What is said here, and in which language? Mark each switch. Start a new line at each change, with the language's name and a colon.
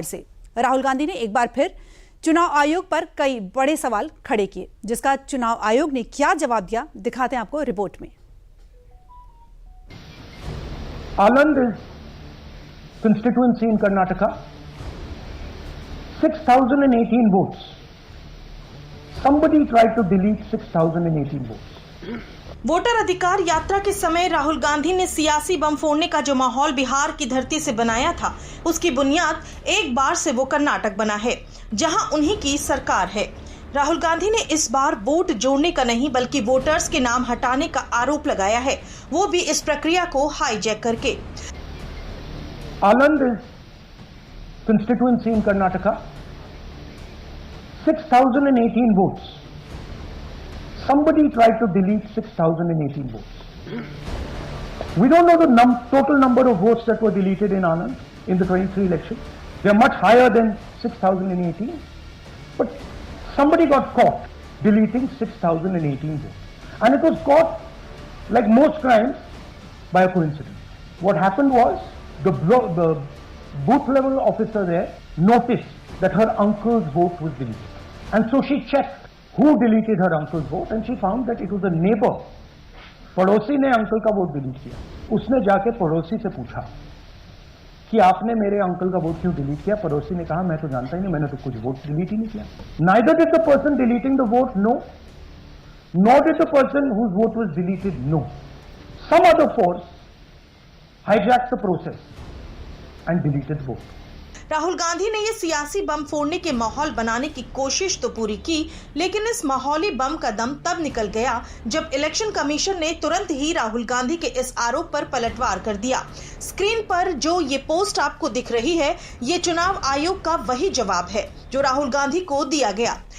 Hindi: से राहुल गांधी ने एक बार फिर चुनाव आयोग पर कई बड़े सवाल खड़े किए, जिसका चुनाव आयोग ने क्या जवाब दिया दिखाते हैं आपको रिपोर्ट में।
English: Anand constituency in Karnataka, 6,018 votes. Somebody tried to delete 6,018 votes.
Hindi: Voter अधिकार यात्रा के समय राहुल गांधी ने सियासी बम फोड़ने का जो माहौल बिहार की धरती से बनाया था, उसकी बुनियाद एक बार से वो कर्नाटक बना है, जहां उन्हीं की सरकार है। राहुल गांधी ने इस बार वोट जोड़ने का नहीं बल्कि वोटर्स के नाम हटाने का आरोप लगाया है, वो भी इस प्रक्रिया को हाईजैक करके।
English: Anand constituency in Karnataka, 6,018 votes. Somebody tried to delete 6,018 votes. We don't know the total number of votes that were deleted in Anand in the 23 election. They are much higher than 6,018. But somebody got caught deleting 6,018 votes. And it was caught, like most crimes, by a coincidence. What happened was, the booth level officer there noticed that her uncle's vote was deleted. And so she checked who deleted her uncle's vote and she found that it was a neighbor.
Hindi: पड़ोसी ने uncle का vote delete किया। उसने जाके पड़ोसी से पूछा कि आपने मेरे अंकल का वोट क्यों डिलीट किया? पड़ोसी ने कहा मैं तो जानता ही नहीं, मैंने तो कुछ वोट डिलीट ही नहीं किया।
English: Neither did the person deleting the vote know, nor did the person whose vote was deleted know. Some other force hijacked the process and deleted the vote.
Hindi: Rahul Gandhi ने ये सियासी बम फोड़ने के माहौल बनाने की कोशिश तो पूरी की, लेकिन इस माहौली बम का दम तब निकल गया जब इलेक्शन कमीशन ने तुरंत ही राहुल गांधी के इस आरोप पर पलटवार कर दिया। स्क्रीन पर जो ये पोस्ट आपको दिख रही है, ये चुनाव आयोग का वही जवाब है जो राहुल गांधी को दिया गया।